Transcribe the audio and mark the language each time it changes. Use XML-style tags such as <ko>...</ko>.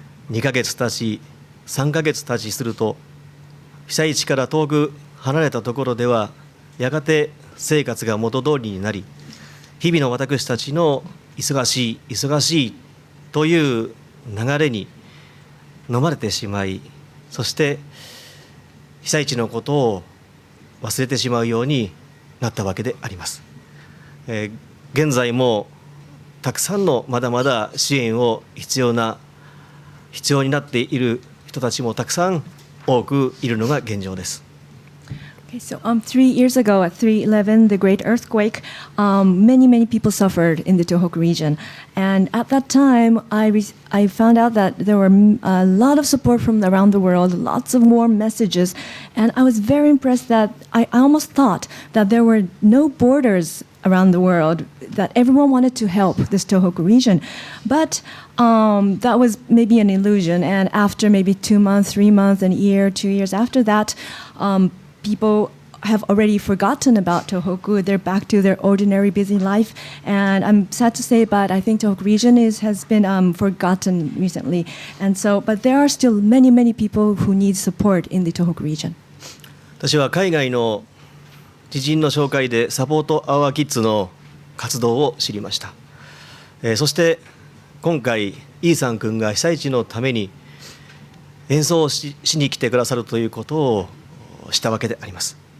<ja>2ヶ月経ち3ヶ月経ちすると、被災地から遠く離れたところではやがて生活が元通りになり、日々の私たちの忙しいという流れに飲まれてしまい、そして被災地のことを忘れてしまうようになったわけであります。現在もたくさんのまだまだ支援を必要になっている人たちもたくさん多くいるのが現状です。</ja> <en>Okay, so 3 years ago at 3/11, the great earthquake, many people suffered in the Tohoku region. And at that time, I found out that there were a lot of support from around the world, lots of warm messages. And I was very impressed that I almost thought that there were no borders around the world, that everyone wanted to help this Tohoku region. But that was maybe an illusion. And after maybe 2 months, 3 months, a year, 2 years after that, people have already forgotten about Tohoku. They're back to their ordinary busy life. And I'm sad to say, but I think Tohoku region has been forgotten recently. And so, but there are still many people who need support in the Tohoku region.</en> <ja>私は海外の知人の紹介でサポートアワーキッズの活動を知りました。そして今回イーサン君が被災地のために演奏を しに来てくださるということをしたわけであります。</ja>